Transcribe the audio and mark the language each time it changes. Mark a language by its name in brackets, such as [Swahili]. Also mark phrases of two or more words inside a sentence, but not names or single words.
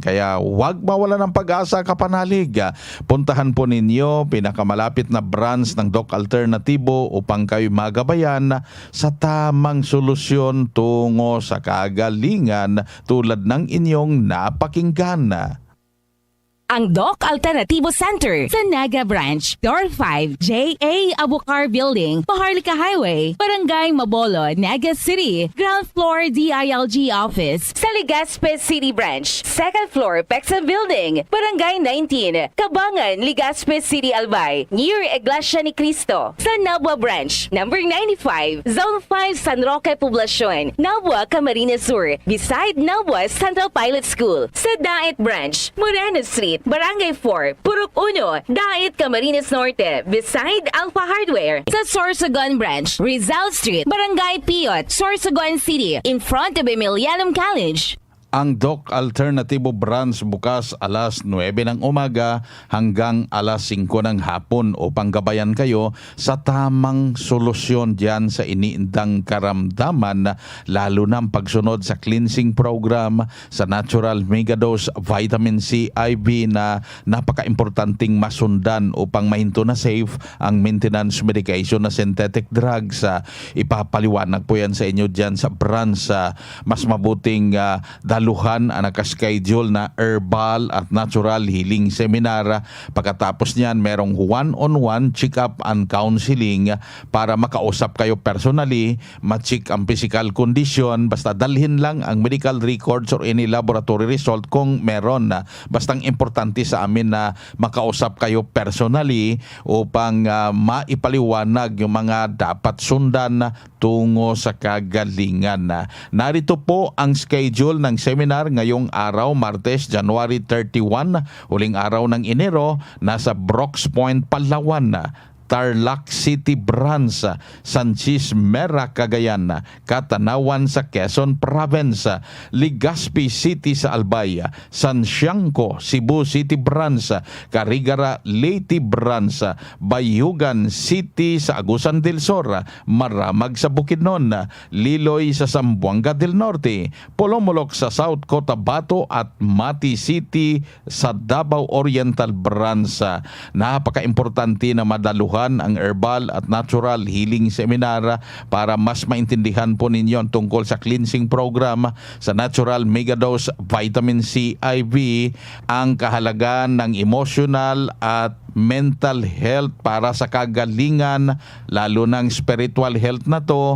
[Filipino] Kaya huwag mawala ng pag-asa, kapanalig. Puntahan po ninyo pinakamalapit na branch ng Doc Alternatibo upang kayo magabayan sa tamang solusyon tungo sa kagalingan tulad ng inyong napakinggan. Ang Doc Alternativo Center sa Naga Branch, Door 5, J.A. Abukar Building, Maharlika Highway, Barangay Mabolo, Naga City, Ground Floor DILG Office, sa Legazpi City Branch, Second Floor Pexa Building, Barangay 19, Kabangan, Legazpi City Albay, near Iglesia ni Cristo, sa Nabua Branch, Number 95, Zone 5 San Roque Poblacion, Nabua, Camarines Sur, beside Nabua Central Pilot School, sa Dait Branch, Moreno Street, Barangay 4, Purok 1, Dait, Camarines Norte, beside Alpha Hardware, sa Sorsogon Branch, Rizal Street, Barangay Piot, Sorsogon City, [English] in front of Emilianum College. [Filipino] Ang Doc Alternatibo Branch bukas alas 9 ng umaga hanggang alas 5 ng hapon upang gabayan kayo sa tamang solusyon dyan sa iniindang karamdaman, lalo na ang pagsunod sa [English] cleansing program [Filipino] sa Natural Megadose Vitamin C IV na napaka-importanting masundan upang mahinto na safe ang [English] maintenance medication [Filipino] na [English] synthetic drugs. [Filipino] Ipapaliwanag po yan sa inyo dyan sa branch. Mas mabuting daluhan ang nakaschedule na herbal at [English] natural healing seminar. [Filipino] Pagkatapos niyan, merong [English] one-on-one check-up and counseling [Filipino] para makausap kayo personally, ma-check ang [English] physical condition. [Filipino] Basta dalhin lang ang [English] medical records or any laboratory result [Filipino] kung meron. Bastang importante sa amin na makausap kayo personally upang maipaliwanag yung mga dapat sundan tungo sa kagalingan. Narito po ang schedule ng seminar ngayong araw, Martes, January 31, huling araw ng Enero, nasa Brooks Point, Palawan, Tarlac City Branch, Sanchez Mera, Cagayan, Katanawan sa Quezon Province, Legazpi City sa Albay, San Siangco, Cebu City Branch, Carigara, Leyte Branch, Bayugan City sa Agusan del Sur, Maramag sa Bukidnon, Liloy sa Zamboanga del Norte, Polomolok sa South Cotabato at Mati City sa Davao Oriental Branch. Napaka-importante na madaluhan Taliban ang Herbal at [English] Natural Healing Seminar [Filipino] para mas maintindihan po ninyo ang tungkol sa [English] cleansing program [Filipino] sa Natural Megadose Vitamin C IV, ang kahalagaan ng emotional at [English] mental health [Filipino] para sa kagalingan, lalo ng [English] spiritual health [Filipino] na to.